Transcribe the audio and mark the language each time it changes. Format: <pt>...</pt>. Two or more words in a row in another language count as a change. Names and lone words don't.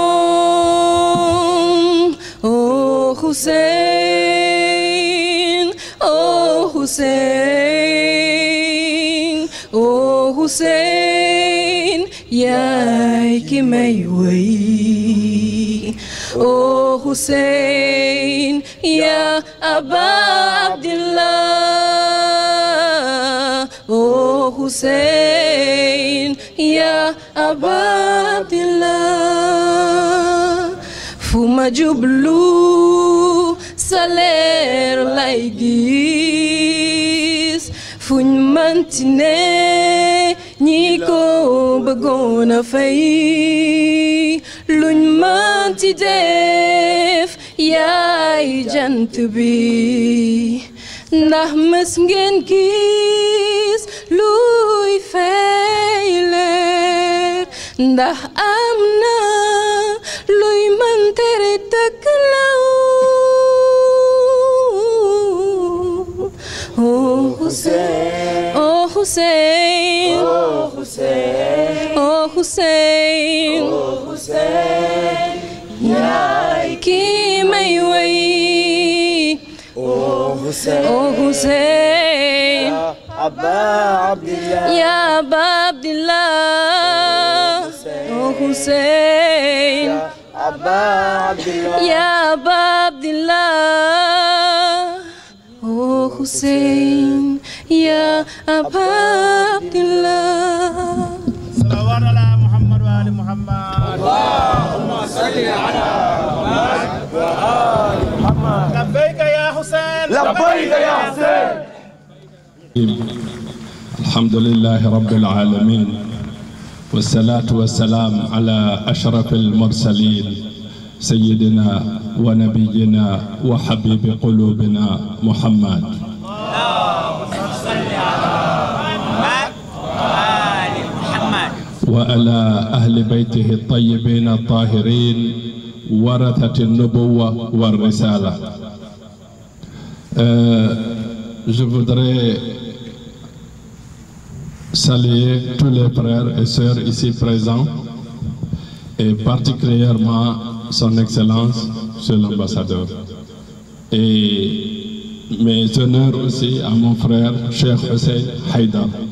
<wo>moom oh Hussein oh Hussein oh Hussein yaay ki may wéy oh Hussein ya Aba Abdillah oh Hussein ya Aba Abdillah fu ma jublu sa leer lay gis fuñ manti ne ñi ko bëggoon a fay luñ manti def yaay jant bi ndax mës ngeen gis luy fay leer ndax am na luy mën tere dëkk law oh Hussein oh Hussein oh Hussein oh Hussein oh Hussein yaay ki may wéy oh Hussein oh Hussein ya Aba Abdillah ya Aba Abdillah oh Hussein ya Aba Abdillah ya Aba Abdillah oh Hussein ya Aba Abdillah</wo> <ar>صلوات على محمد وآل محمد اللهم صل على محمد وآل محمد. لبيك يا حسين لبيك يا حسين. الحمد لله رب العالمين والصلاة والسلام على أشرف المرسلين سيدنا ونبينا وحبيب قلوبنا محمد. وعلى أهل بيته الطيبين الطاهرين ورثة النبوة والرسالة.</ar> <fr>Je voudrais saluer tous les frères et sœurs ici présents et particulièrement son Excellence, Monsieur l'Ambassadeur. Et mes honneurs aussi à mon frère Cheikh Hussein Haïdar.</fr>